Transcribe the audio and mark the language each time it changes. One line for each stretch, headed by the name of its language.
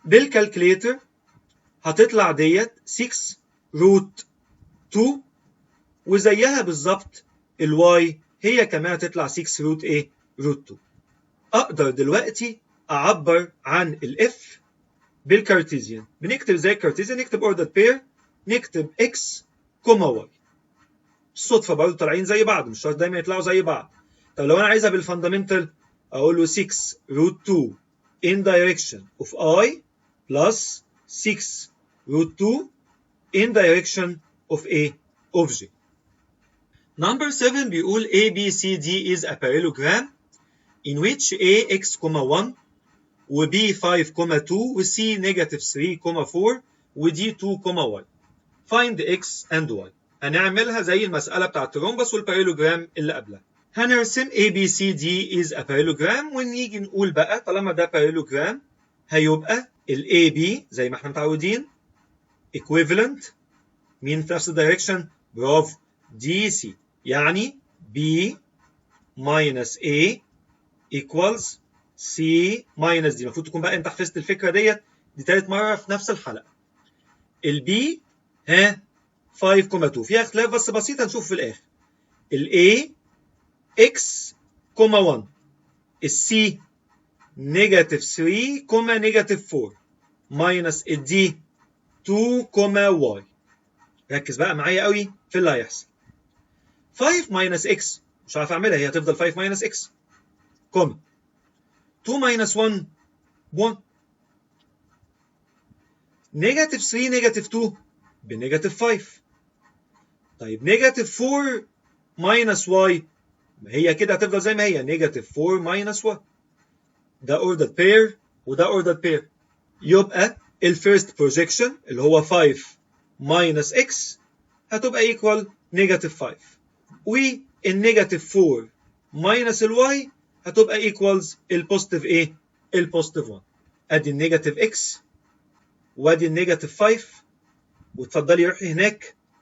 Arabic: بالكالكليتر هتطلع ديت 6 روت 2، وزيها بالظبط الواي هي كمان هتطلع 6 روت روت 2. اقدر دلوقتي اعبر عن الاف بالكارتيزيان. بنكتب زي الكارتيزيان، نكتب اوردر بير، نكتب اكس كوما واي. الصدفه برضه طالعين زي بعض، مش شرط دايما يطلعوا زي بعض. طب لو انا عايزها بالفاندامنتال اقول له 6 روت 2
English: in direction of I plus 6 root 2 in direction of J. Number 7
Arabic: بيقول
English: ABCD is a parallelogram in which A x, 1 و B 5, 2 و C negative 3, 4 و D 2, y. Find X and Y
Arabic: هنعملها زي المسألة بتاعة الترومبس والبارالوجرام اللي قبلها. هنرسم
English: ABCD is a parallelogram
Arabic: ونيجي نقول بقى طالما ده parallelogram هيبقى ال AB زي ما احنا متعودين equivalent مين في نفس الدايركشن؟ برافو DC، يعني
English: B minus A equals C minus D.
Arabic: المفروض تكون بقى انت حفظت الفكرة ديت، دي تالت مرة في نفس الحلقة. ال B 5,2 فيها اختلاف بس بسيط هنشوف في الآخر. ال A x, 1 ال C
English: negative 3, negative 4 minus
Arabic: ال D 2, y. ركز بقى معايا قوي في اللي هيحصل. 5 minus x مش عارف اعملها، هي هتفضل 5 minus x 2 minus 1 1 negative 3 negative 2 بنيجاتيف 5. طيب نيجاتيف 4 minus y هي كده هتفضل زي ما هي نيجاتيف 4 minus 1. ده
English: ordered pair
Arabic: وده ordered pair. يبقى الفيرست بروجيكشن اللي هو 5 minus x هتبقى equal نيجاتيف 5، والنيجاتيف 4 minus الواي هتبقى equals البوزيتيف ايه؟ البوزيتيف 1. ادي النيجاتيف x وادي النيجاتيف 5، وتفضلي روحي هناك.